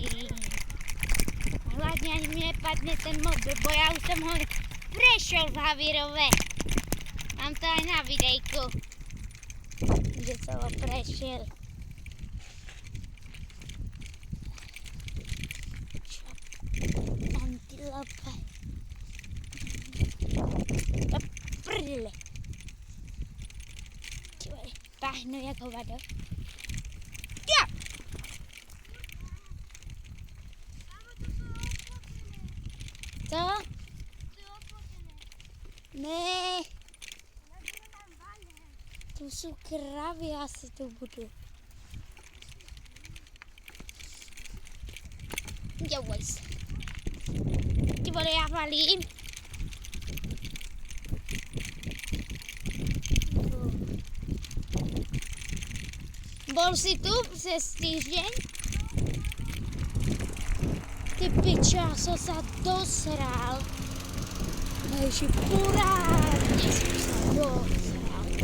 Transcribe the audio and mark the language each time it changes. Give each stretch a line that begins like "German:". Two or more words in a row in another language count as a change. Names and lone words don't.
Slovak: Hlavne ani mi nepadne ten mobil, bo ja už som ho prešiel v Havírove. Mám to aj na videjku, že som ho prešiel. Antilope. Do prdele.
Czech: Pahnu jak hovado. Ja! Co? Ne. Tu jsou kravy, asi tu budu. Dělej se. Ty vole, já valím.
Slovak: Bol si tu přes týždeň? Ty pičo, ja som sa dosral. Najši porádne som sa dosral.